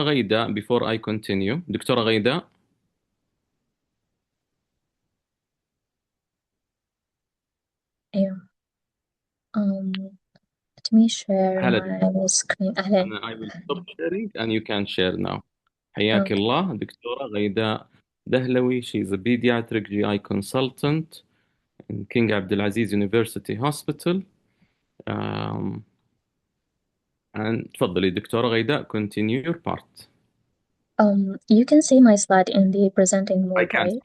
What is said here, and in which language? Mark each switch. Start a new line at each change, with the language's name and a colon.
English: Ghaidaa before I continue. Dr. Ghaidaa. Yeah. Let me share my screen.
Arabic: أهلا.
English: I will stop sharing and you can share now.
Arabic: حياك الله دكتورة غيداء دهلوي.
English: She is a pediatric GI consultant in King Abdulaziz University Hospital. And
Arabic: تفضلي
English: دكتورة غيداء, continue your part. You can see my slide in the presenting mode, I can't